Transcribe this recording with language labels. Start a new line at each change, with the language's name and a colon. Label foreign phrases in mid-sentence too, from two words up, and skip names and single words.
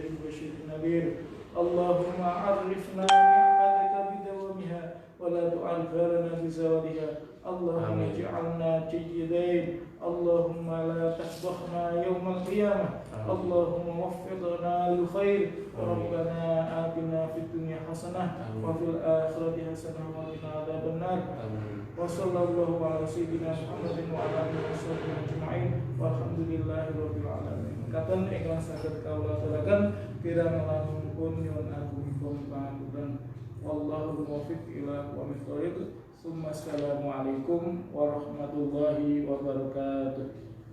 Arabic: البشير النبير اللهم عرفنا نعمتك بدوامها ولا تعرفها لنا بزوالها اللهم اجعلنا جيدين اللهم لا تفضحنا يوم القيامة اللهم وفقنا للخير ربنا آتنا في الدنيا حسنة وفي الآخرة حسنة وقنا عذاب النار وصلى الله على سيدنا محمد وعلى آله وصحبه أجمعين والحمد لله رب العالمين.
Javanese: Kapan ikhlas saged kawula aturaken kirang langkung pun nyuwun agungipun pangapunten.
Arabic: والله الموفق إلى أقوم الطريق. السلام عليكم ورحمة الله وبركاته.